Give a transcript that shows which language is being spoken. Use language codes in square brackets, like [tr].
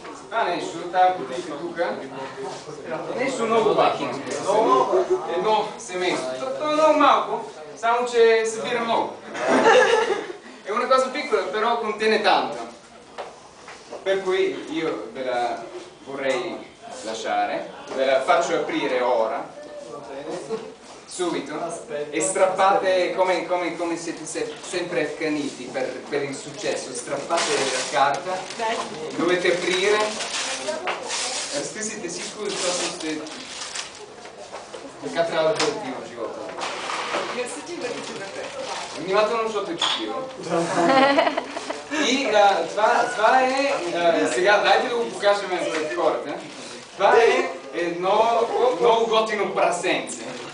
[bg] Това нещо, тази кутийка тук, нещо много важно. Едно семейство. Това е много малко, само че събира много. [it] È una cosa piccola, però contiene tanto. Per cui io ve la vorrei lasciare, ve la faccio aprire ora, subito, e strappate come siete sempre accaniti per il successo, strappate la carta, dovete aprire, [bg] разкъсите всичко, защото сте... Така трябва да бъдете в живота. Внимателно, защото е четливо. И това е... Сега, дайте да го покажем пред хората. Това е едно много готино прасенце.